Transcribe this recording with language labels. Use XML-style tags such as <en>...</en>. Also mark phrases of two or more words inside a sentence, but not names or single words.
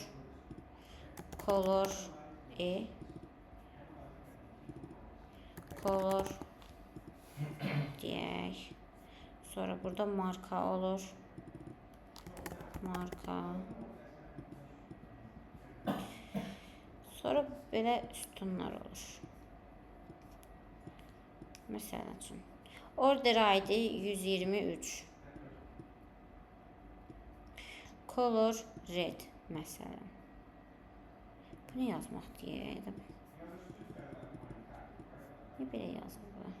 <en>Color color deyək.</en> <az>Sonra burada marka olur. Marka. Sonra belə sütunlar olur. Məsəl üçün.</az> <en>Order ID 123. Color red məsələn.</en> <az>Bunu yazmaq deyəydim. Niyə belə yazılır bu?</az>